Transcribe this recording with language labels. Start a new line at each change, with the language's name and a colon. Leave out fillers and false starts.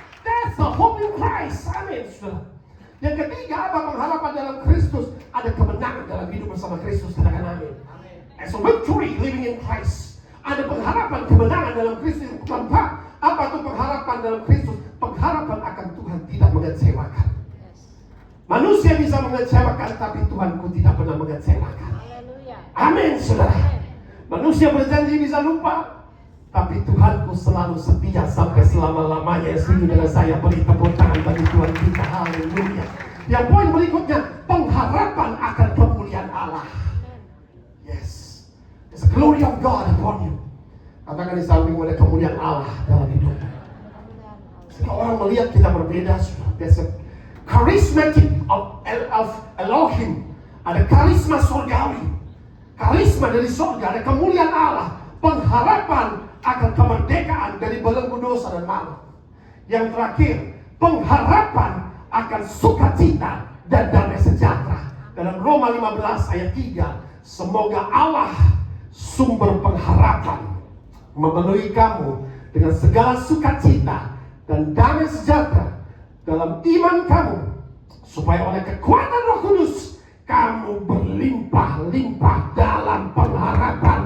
English: That's the hope in Christ.
Indonesian: Amin. Yang ketiga, apa pengharapan dalam Kristus? Ada kemenangan dalam hidup bersama Kristus. Katakan amin.
English: As a victory living in Christ.
Indonesian: Ada pengharapan kemenangan dalam Kristus. Keempat, apa itu pengharapan dalam Kristus? Pengharapan akan Tuhan tidak mengecewakan. Manusia bisa mengecewakan, tapi Tuhanku tidak pernah mengecewakan. Amin, saudara. Manusia berjanji bisa lupa, tapi Tuhanku selalu setia sampai selama-lamanya. Setuju dengan saya? Beri tepuk tangan bagi Tuhan kita. Haleluya. Yang poin berikutnya, pengharapan akan kemuliaan Allah. Yes.
English: There's the glory of God upon you.
Indonesian: Katakan di sampingmu, ada kemuliaan Allah dalam hidupmu. Sehingga orang melihat kita berbeda.
English: There's a charismatic of Elohim.
Indonesian: Ada karisma surgawi. Karisma dari surga. Ada kemuliaan Allah. Pengharapan akan kemerdekaan dari belenggu dosa dan maut. Yang terakhir, pengharapan akan sukacita dan damai sejahtera. Dalam Roma 15 ayat 3, semoga Allah sumber pengharapan memenuhi kamu dengan segala sukacita dan damai sejahtera dalam iman kamu, supaya oleh kekuatan Roh Kudus kamu berlimpah-limpah dalam pengharapan.